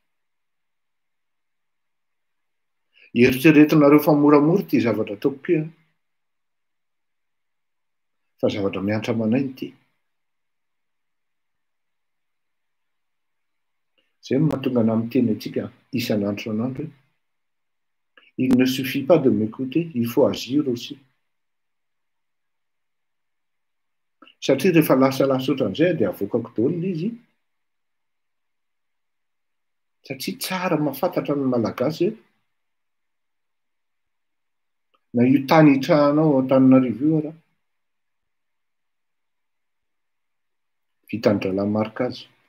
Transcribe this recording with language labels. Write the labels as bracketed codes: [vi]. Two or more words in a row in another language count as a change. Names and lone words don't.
[mg] Eritreretinareo fa moramora ty zavatra ataoko ty fa zavatra miantra manainy ty. Zay no mahatonga ana miteny antsika isan'andro san'andro hoe [fr] il ne suffit pas de m'écouter, il faut agir aussi. [mg] Satria rehefa lasalasa ohatran'izay dia avokako daholo izy. Satria tsara mahafantatra ny malagasy na io tany hitrahanao Antananarivo io raha vitan'ny Dralamarkazy.